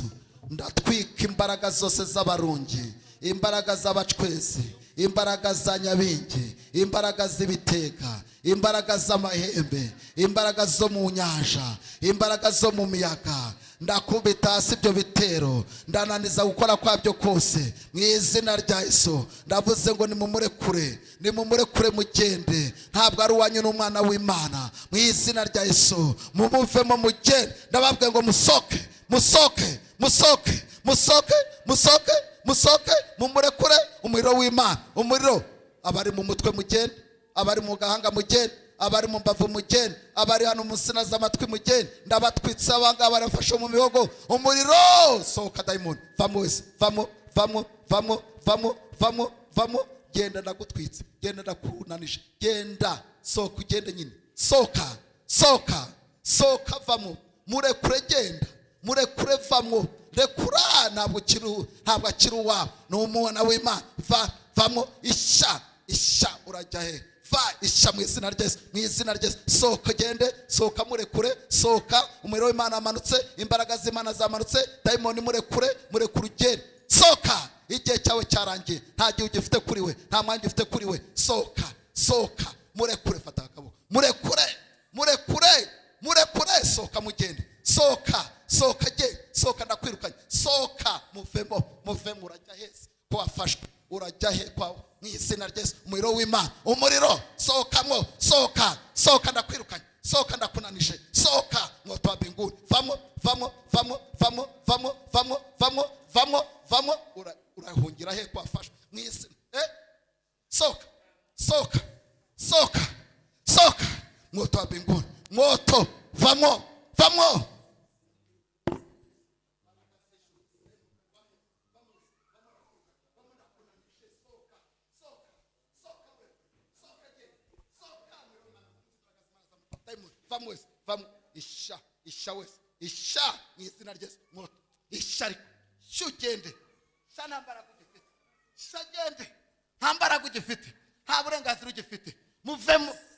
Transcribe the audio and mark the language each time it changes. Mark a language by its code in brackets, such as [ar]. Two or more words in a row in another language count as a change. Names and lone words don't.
[rw] Ndatwika imbaraga zose z'abarungi, imbaraga z'abacwezi, imbaraga za nyabingi, imbaraga z'ibitega, imbaraga z'amahembe, imbaraga zo mu nyanja, imbaraga zo mu miyaga. Ndakubita hasi ibyo bitero, ndananiza gukora kwabyo kose mu izina rya Yesu. Ndavuze ngo nimumurekure mugende, ntabwo ari uwanyu n'umwana w'Imana. Mu izina rya Yesu mumuvemo mugende. Ndababwiye ngo musoke, musoke, musoke, musoke, musoke, musoke, mumurekure. Umuriro w'Imana, umuriro. Abari mu mutwe mugende, abari mu gahanga mugende, abari mu mbavu mugende, abari hano mu nsina z'amatwi mugende. Ndabatwitse abanga barafashe mu mihogo. Umuriro sohoka dayimoni, vamo wese, vamo, vamo, vamo, vamo, vamo, vamo, genda ndagutwitse, genda ndakunanije, genda soka ugende nyine, soka soka vamo, murekure genda, murekure vamo, rekura, ntabwo akiri uwawe, ni umwana w'Imana, vamo, isha urajya he, va isha mu izina ry'Yesu, soka gende, soka murekure, soka, umuriro w'Imana amanutse, imbaraga z'Imana zamanutse, dayimoni murekure ugende, soka, igihe cyawe cyarangiye, nta gihe ugifite kuri we, nta mwanya ufite kuri we, soka, murekure, fata akaboko, murekure, soka mugende, soka gende, soka ndakwirukanye, soka muvemo, urajya heza ko wafashwe, urajya he kwawe mu izina ry'Yesu, umuriro w'Imana, umuriro sokamo, soka ndakwirukanye, soka ndakunanije, soka [sw] moto wa mbinguni, [rw] vamo, urahungira he ko wafashwe mu izina, [sw] soka, moto wa mbinguni, moto, [rw] vamo. Vamos, isha wese, isha mu izina ry'Yesu, moto, isha ariko, shugende, sha ntambaraga ugifite, sha gende, ntambaraga ugifite, nta burenganzira ugifite, muvemo,